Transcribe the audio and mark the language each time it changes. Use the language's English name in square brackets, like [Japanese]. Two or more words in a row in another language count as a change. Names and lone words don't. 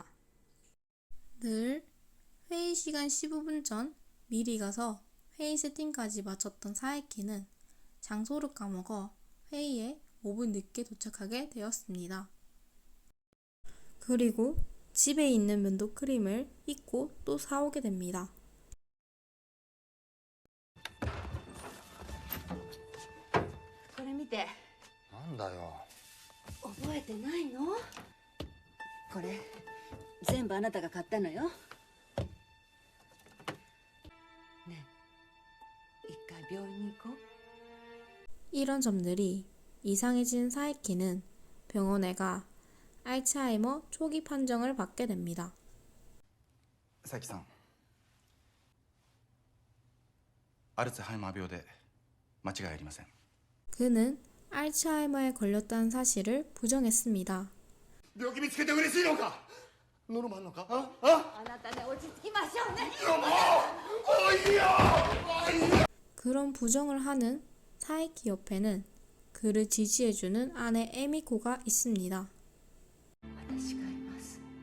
[Korean] 늘 회의 시간 15분 전 미리 가서 회의 세팅까지 마쳤던 사에키는 장소를 까먹어 회의에 5분 늦게 도착하게 되었습니다. 그리고 집에 있는 면도 크림을 잊고 또 사오게 됩니다. [Japanese] これ見て。なんだよ。覚えてないの？これ全部あなたが買ったのよ。ねえ、一回病院に行こう。 [Korean] 이런 점들이 이상해진 사에키는 병원에 가 알츠하이머 초기 판정을 받게 됩니다. [Japanese] 佐伯さん、アルツハイマー病で間違いありません。 [Korean] 그는 알츠하이머에 걸렸다는 사실을 부정했습니다. [Japanese] 病気見つけて嬉しいのか？ノルマあんのか？あなたね、落ち着きましょうね。いやもういいよ。 [Korean] 그런 부정을 하는 사에키 옆에는 그를 지지해주는 아내 에미코가 있습니다. [Japanese] 私がいます。